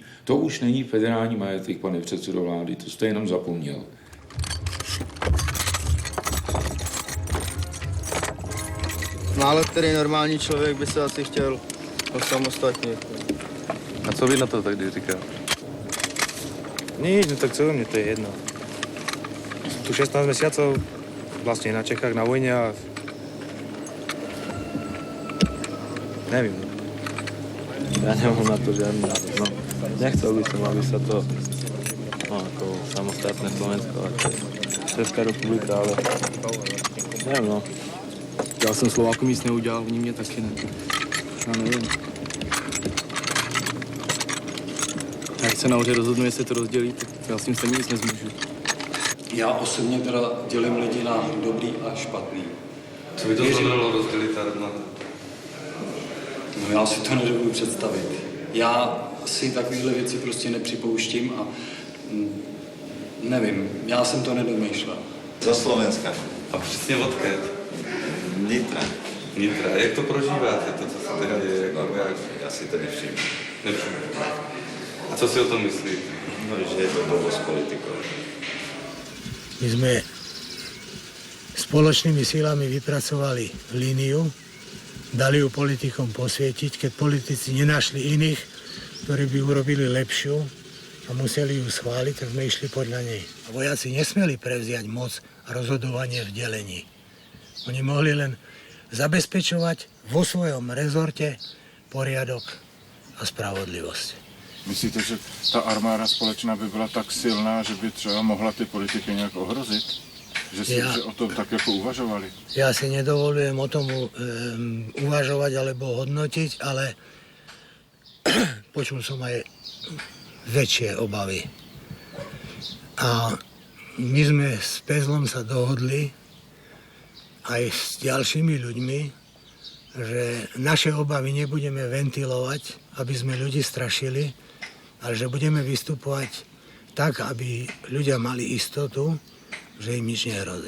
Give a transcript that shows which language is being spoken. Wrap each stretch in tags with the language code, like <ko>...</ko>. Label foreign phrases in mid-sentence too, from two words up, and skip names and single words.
<cs>To už není federální majetek, pane předsedo vlády, to jste jenom zapomněl. Málo který normální člověk by se asi chtěl osamostatnit. A co vy na to tady říkal?</cs> <sk>Nič, no tak co, mne to je jedno. Som tu 16 mesiacov, vlastne na Čechách na vojne a... Neviem. Ja nemám na to žiadny názor. No, nechcel by som, aby sa to ako samostatné Slovensko, ako Česká republika, ale neviem, no.</sk> <cs>Já jsem Slovákům nic neudělal, oni mě taky ne. Já nevím. Jak se nahoře rozhodnu, jestli to rozdělí, tak já s tím stejně nic nezmůžu. Já osobně teda dělím lidi na dobrý a špatný. Co by to znamenalo rozdělit na... No já si to nedovedu představit. Já si takovéhle věci prostě nepřipouštím a nevím, já jsem to nedomýšlel.</cs> <sk>Zo Slovenska.</sk> <cs>A přesně odkud? Nitra. Nitra. Jak to prožíváte, to, co se tady děje? No, já si to nevšimnu. A co si o tom myslíte? No, že je to blbo s politikou.</cs> <sk>My sme spoločnými silami vypracovali líniu, dali ju politikom posvietiť, keď politici nenašli iných, ktorí by urobili lepšiu a museli ju schváliť, tak sme išli podľa nej. A vojaci nesmeli prevziať moc a rozhodovanie v delení. Oni mohli len zabezpečovať vo svojom rezorte poriadok a spravodlivosť.</sk> <cs>Myslíte, že ta armáda společná by byla tak silná, že by třeba mohla ty politiky nějak ohrozit? Že o tom tak jako uvažovali?</cs> <sk>Ja si nedovolujem o tom uvažovať alebo hodnotiť, ale počul som aj väčšie obavy. A my sme s Pezlom sa dohodli aj s ďalšími ľuďmi, že naše obavy nebudeme ventilovať, aby sme ľudí strašili, ale že budeme vystupovať tak, aby ľudia mali istotu, že im nič nehrozí.</sk>